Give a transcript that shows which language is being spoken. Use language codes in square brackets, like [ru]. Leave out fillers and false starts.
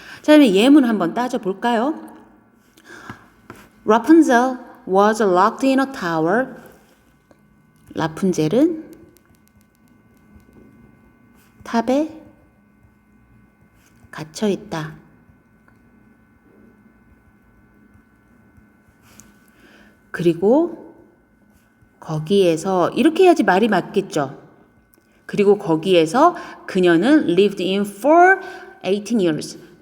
[ko] 자, 그러면 예문 한번 따져 볼까요? [en] Rapunzel was locked in a tower. [ko] 라푼젤은 탑에 갇혀 있다. 그리고 거기에서 이렇게 해야지 말이 맞겠죠. 그리고 거기에서 그녀는 [en] lived in for 18 years.